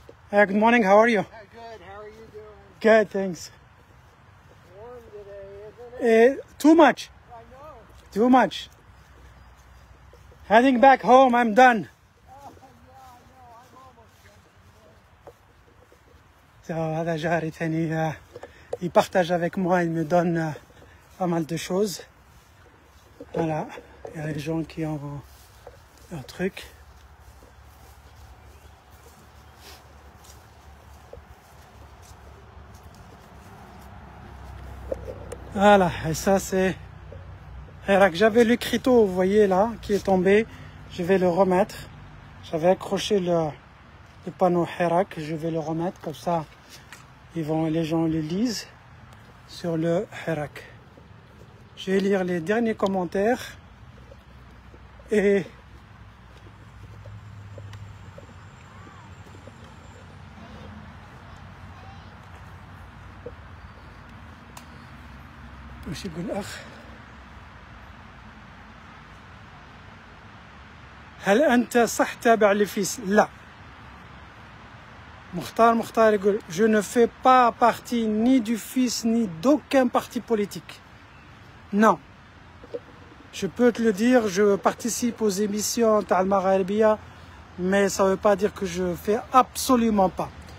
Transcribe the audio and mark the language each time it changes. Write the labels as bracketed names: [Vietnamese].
[English] Good morning, how are you? Good, how are you doing? Good, thanks. Warm today, isn't it? Too much, I know. too much. Heading back home, I'm done. Yeah, I know. I'm almost done. [Arabic] هذا جاري ثاني [French] il partage avec moi, il me donne pas mal de choses. Voilà, il y a les gens qui ont leur truc. Voilà, et ça c'est... J'avais le criteau, vous voyez là, qui est tombé. Je vais le remettre. J'avais accroché le panneau Hirak, je vais le remettre comme ça. Les gens le lisent sur le Hirak. Je vais lire les derniers commentaires et [Arabic] وش يقول الأخ؟ هل أنت صح تابع لفيس؟ لا. مختار يقول [French] je ne fais pas partie ni du FIS ni d'aucun parti politique. Non. Je peux te le dire, je participe aux émissions Al Magharibia, mais ça ne veut pas dire que je fais absolument pas.